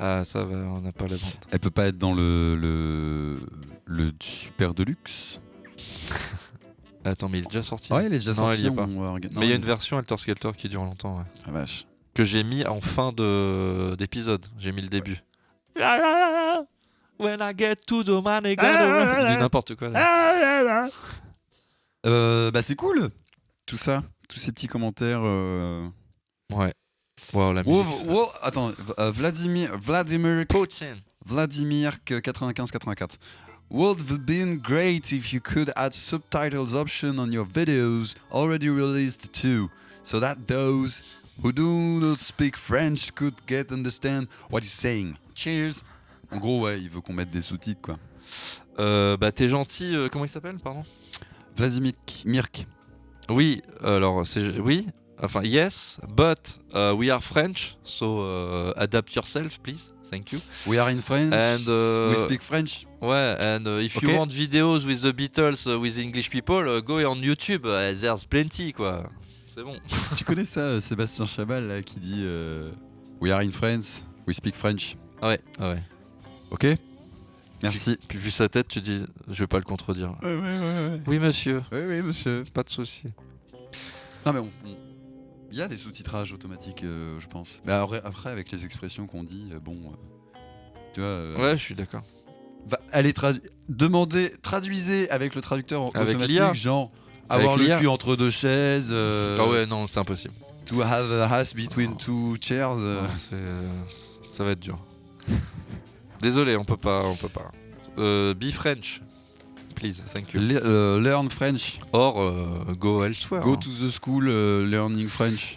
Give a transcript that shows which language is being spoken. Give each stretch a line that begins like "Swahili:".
French: Ah, ça va, on n'a pas la bande. Elle peut pas être dans le Super Deluxe. Attends, mais il est déjà sorti ? Ouais, il est déjà sorti. Il y a pas. Mais il y a une version Helter Skelter qui dure longtemps, ouais. Ah vache. Que j'ai mis en fin d'épisode. J'ai mis le début.
English: When I get to the man, I gotta...
French: Il dit n'importe quoi. C'est cool. Tout ça, tous ces petits commentaires. Ouais. Wow, la musique. Attends, Vladimir Poutine. Vladimir 95-84.
English: Would have been great if you could add subtitles option on your videos already released too, so that those who do not speak French could understand what you're saying. Cheers.
French: En gros, il veut qu'on mette des sous-titres, quoi. T'es gentil, comment il s'appelle, pardon ? Vladimir Mirk. Oui, alors, oui, enfin,
English: yes, but we are French, so adapt yourself, please, thank you. We are in French, and we speak French. Ouais, and if you want videos with the Beatles with English people, go on YouTube, there's plenty, quoi.
French: C'est bon. Tu connais ça, Sébastien Chabal, là, qui dit
English: We are in France, we speak French.
French: Ouais. Ok. Merci. Puis vu sa tête, tu dis, je vais pas le contredire. Ouais. Oui, monsieur. Oui, monsieur. Pas de souci. Non, mais il y a des sous-titrages automatiques, je pense. Mais après, avec les expressions qu'on dit, tu vois. Ouais, je suis d'accord. Allez, traduisez avec le traducteur avec automatique, l'IA. genre Avec avoir l'IA. le cul entre deux chaises. Ah ouais, non, c'est impossible.
English: To have a ass between two chairs.
French: Ouais, ça va être dur. Désolé, on peut pas.
English: Be French, please, thank you. Learn French. Or, go elsewhere. Go to the school learning French.